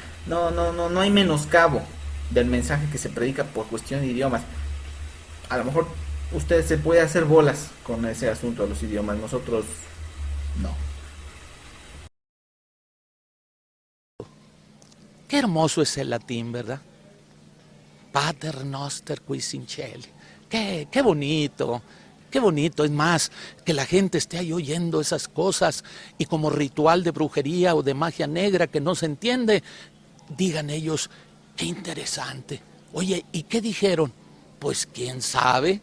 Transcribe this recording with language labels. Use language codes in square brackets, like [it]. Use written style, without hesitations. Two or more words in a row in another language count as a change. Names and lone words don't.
[es] No hay menoscabo del mensaje que se predica por cuestión de idiomas. A lo mejor usted se puede hacer bolas con ese asunto de los idiomas, nosotros no. Qué hermoso es el latín, ¿verdad? [la] Pater noster quis in caeli. [es] Qué bonito, qué bonito. Es más, que la gente esté ahí oyendo esas cosas y como ritual de brujería o de magia negra que no se entiende, digan ellos, qué interesante. Oye, ¿y qué dijeron? Pues quién sabe.